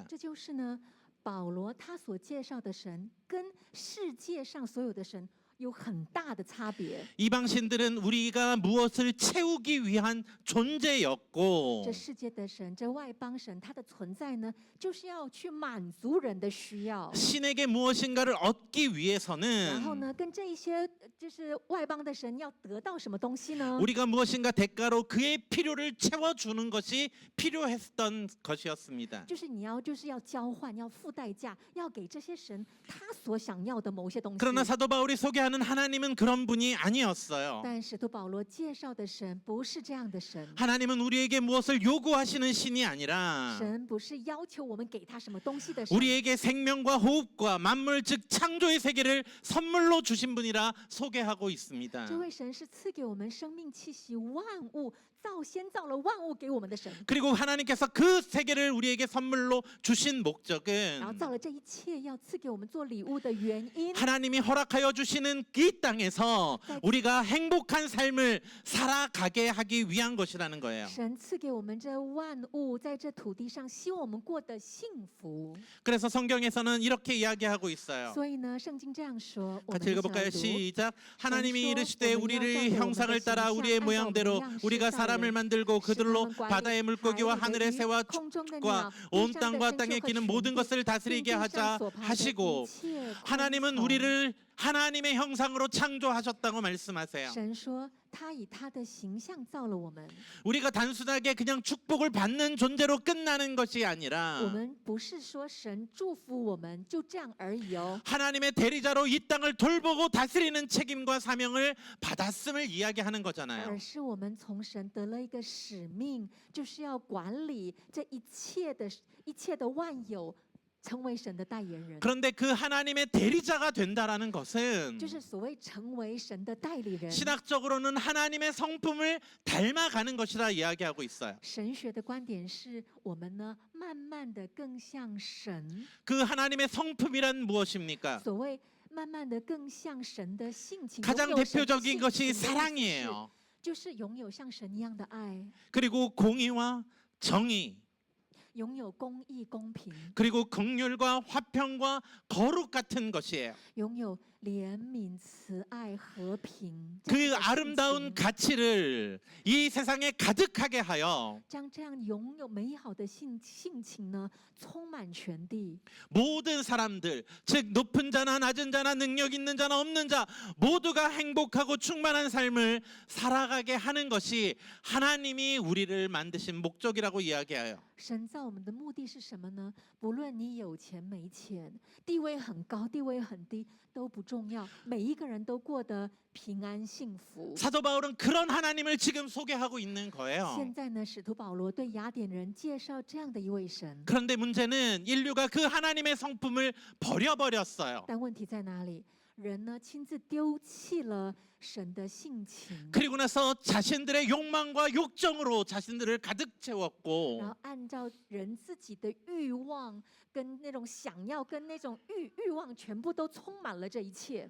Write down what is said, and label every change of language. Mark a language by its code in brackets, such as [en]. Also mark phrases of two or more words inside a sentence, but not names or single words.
[zh] 这就是呢，保罗他所介绍的神跟世界上所有的神有很大的差别。 [ko] 이방 신들은 우리가 무엇을 채우기 위한 존재였고 [zh] 这世界的神，这外邦神，它的存在呢，就是要去满足人的需要。 [ko] 신에게 무엇인가를 얻기 [zh] 然后 [ko] 위해서는 [zh] 呢，跟这一些就是外邦的神要得到什么东西呢？ [ko] 우리가 무엇인가 대가로 그의 필요를 채워주는 것이 필요했던 것이었습니다. [zh] 就是你要交换，要付代价，要给这些神他所想要的某些东西。 [ko] 그러나 사도 바울이 소개하는 얘기하는 하나님은 그런 분이 아니었어요. [zh] 但使徒保罗介绍的神不是这样的神， [ko] 하나님은 우리에게 무엇을 요구하시는 신이 아니라 [zh] 神不是要求我们给他什么东西的神， [ko] 우리에게 생명과 호흡과 만물 즉 창조의 세계를 선물로 주신 분이라 소개하고 있습니다. [zh] 这位神是赐给我们生命气息、万物先造了万物给我们的神， [ko] 그리고 하나님께서 그 세계를 우리에게 선물로 주신 [zh] 然后 [ko] 목적은 [zh] 造了这一切要赐给我们做礼物的原因， [ko] 하나님이 허락하여 주시는 이 땅에서 우리가 행복한 삶을 살아가게 하기 위한 것이라는 거예요. [zh] 神赐给我们这万物，在这土地上，希望我们过得幸福。 [ko] 그래서 성경에서는 이렇게 이야기하고 있어요. [zh] 所以呢，圣经这样说，我们 [ko] 같이 [zh] 一起来 [ko] 읽어볼까요? [zh] 读。 [ko] 시작. 하나님이 전초 이르시되 우리가 우리를 tạo 형상을 따라 우리의 우리의 모양대로 형상 우리가 따라 사람을 만들고 그들로 시간은 관리, 바다의 물고기와 하늘의 하늘의 위, 새와 [zh] 空中的 [ko] 과 [zh] 鸟， [ko] 온 [zh] 地上的 [ko] 땅과 [zh] 牲畜 [ko] 땅에 [zh] 和 [ko] 기는 [zh] 全 [ko] 모든 [zh] 地， [ko] 것을 [zh] 并 [ko] 다스리게 [zh] 地 [ko] 하자 [zh] 上所爬的 [ko] 하시고 [zh] 一切 [ko] 하나님은 [zh] 昆虫。 [ko] 우리를 하나님의 형상으로 창조하셨다고 말씀하세요. [zh] 神说，他以他的形象造了我们。 [ko] 우리가 단순하게 그냥 축복을 받는 존재로 끝나는 것이 [zh] 我 [ko] 아니라 [zh] 们不是说神祝福我们就这样而已哦， [ko] 하나님의 대리자로 이 땅을 돌보고 다스리는 책임과 사명을 받았음을 이야기하는 거잖아요. [zh] 而是我们从神得了一个使命，就是要管理这一切的万有，成为神的代言人。 [ko] 그런데 그 하나님의 대리자가 된다라는 것은 [zh] 就是所谓成为神的代理人。 [ko] 신학적으로는 하나님의 성품을 닮아가는 것이라 이야기하고 있어요. [zh] 神学的观点是我们呢，慢慢的更像神。 [ko] 그 하나님의 성품이란 무엇입니까? [zh] 所谓慢慢的更像神的性情， [ko] 가장 [zh] 拥有神的 [ko] 대표적인 [zh] 性 [ko] 것이 [zh] 情的意思是 [ko] 사랑이에요. [zh] 就是拥有像神一样的爱， [ko] 그리고 공의와 정의, [zh] 拥有公义、公平， [ko] 그리고 긍휼과 화평과 거룩 같은 것이에요. [zh] 拥有怜悯、慈爱、和平。 [ko] 그 아름다운 가치를 이 세상에 가득하게 하여 [zh] 将这样拥有美好的性情呢，充满全地。 [ko] 모든 사람들, 즉 높은 자나 낮은 자나 능력 있는 자나 없는 자 모두가 행복하고 충만한 삶을 살아가게 하는 것이 하나님이 우리를 만드신 목적이라고 이야기해요. [zh] 神造我们的目的是什么呢？不论你有钱没钱，地位很高，地位很低，都不重要。每一个人都过得平安幸福。 [ko] 사도 바울은 그런 하나님을 지금 소개하고 있는 거예요. [zh] 现在呢，使徒保罗对雅典人介绍这样的一位神， [ko] 그런데 문제는 인류가 그 하나님의 성품을 버려버렸어요. [zh] 但问题在哪里？人呢，亲自丢弃了神的性情， [ko] 그리고 나서 자신들의 욕망과 욕정으로 자신들을 가득 [zh] 然 [ko] 채웠고 [zh] 后按照人自己的欲望跟那种想要跟那种欲望，全部都充满了这一切。